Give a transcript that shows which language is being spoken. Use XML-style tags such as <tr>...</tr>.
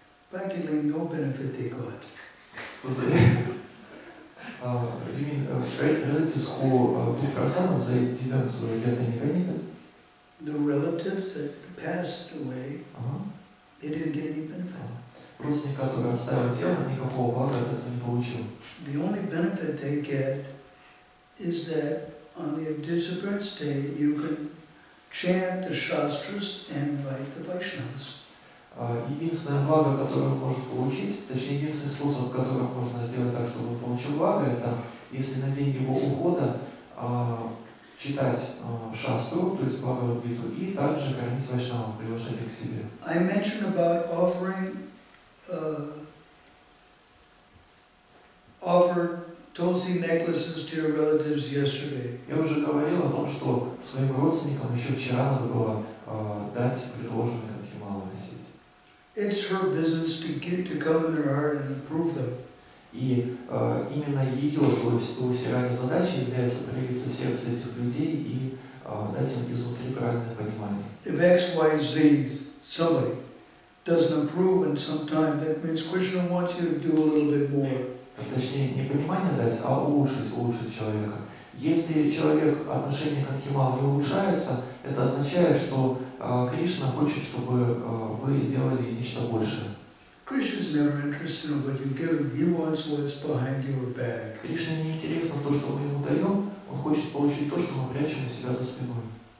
<en>Practically no benefit they got. You mean relatives who took prasadam, they didn't get any benefit? The relatives that passed away, they didn't get any benefit.</en> <ru>Родственник, который оставил тело, никакого блага от этого не получил.</ru> <en>The only benefit they get is that on the Disappearance Day you can chant the Shastras and invite the Vaishnavas.</en> <ru>Единственное благо, которое он может получить, точнее единственный способ, которым можно сделать так, чтобы он получил благо, это если на день его ухода читать шастру, то есть Бхагавад-гиту, и также кормить вайшнавов, приглашать их к себе.</ru> <en>I mentioned about offer Tulsi necklaces to your relatives yesterday.</en> <ru>Я уже говорил о том, что своим родственникам еще вчера надо было дать предложенные кадхималы носить.</ru> <en>It's her business to come in their heart and approve them.</en> <ru>И именно ее, то есть Tulsi Rani задачей является проявиться в сердце этих людей и дать им изнутри правильное понимание.</ru> <en>If X, Y, Z, somebody doesn't approve in some time, that means Krishna wants you to do a little bit more.</en> <ru>Точнее, не понимание дать, а улучшить человека. Если человек отношение к Адхималу не улучшается, это означает, что Кришна хочет, чтобы вы сделали нечто большее.</ru> <en>Krishna is never interested in what you give him. He wants what's behind your back.</en> <ru>Кришне не интересно то, что мы ему даем, он хочет получить то, что мы прячем у себя за спиной.</ru>